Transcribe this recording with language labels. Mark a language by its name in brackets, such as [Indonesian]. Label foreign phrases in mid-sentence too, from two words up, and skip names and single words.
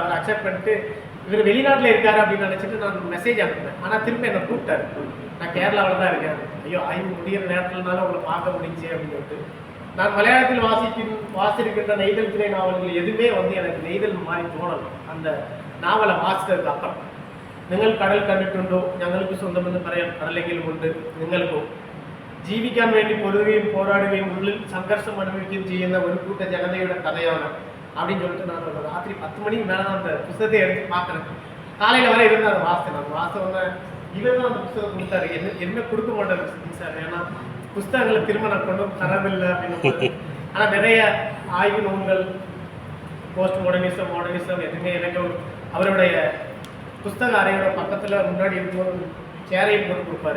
[Tamil] அவர் அக்செப்ட் பண்ணிட்டு இவர் வெளிநாட்டில் இருக்காரு அப்படின்னு நினச்சிட்டு நான் மெசேஜ் அனுப்புனேன். ஆனால் திரும்ப என்னை கூப்பிட்டாரு. நான் கேரளாவில் தான் இருக்கேன். ஐயோ ஆய்வு முடிகிற நேரத்துலனாலும் உங்களை பார்க்க முடிஞ்சு அப்படின்னு சொல்லிட்டு நான் மலையாளத்தில் வாசிக்கின்ற நெய்தல் திரை நாவல்கள் எதுவுமே வந்து எனக்கு நெய்தல் மாதிரி தோணலை. அந்த நாவலை வாசித்ததுக்கு அப்புறம் [Malayalam] നിങ്ങൾ കടൽ കണ്ടിട്ടുണ്ടോ, ഞങ്ങൾക്ക് സ്വന്തമെന്ന് പറയാൻ കടലെങ്കിലും ഉണ്ട്, നിങ്ങൾക്കോ ജീവിക്കാൻ വേണ്ടി പൊരുതുകയും പോരാടുകയും ഉള്ളിൽ സംഘർഷം അനുഭവിക്കുകയും ചെയ്യുന്ന ഒരു കൂട്ട ജനതയുടെ കഥയാണ് [Tamil] அப்படின்னு சொல்லிட்டு நான் ராத்திரி 10 மணிக்கு மேலே தான் அந்த புத்தகத்தை எடுத்து பார்க்குறேன். காலையில் வரை இருந்து அதை வாசித்தேன். நான் வாசனை இவர் தான் அந்த புத்தகம் கொடுத்தாரு. என்ன கொடுக்க மாட்டாரு சார், ஏன்னா புஸ்தகங்களை திரும்ப நான் கொண்டு தரவில்லை அப்படின்னு. ஆனால் நிறைய ஆய்வு நூல்கள், [English] post modernism [Tamil] எதுவுமே எனக்கு அவருடைய புஸ்தக அறையோட பக்கத்தில் முன்னாடி இருக்கும்போது சேரையும் போட்டு கொடுப்பாரு.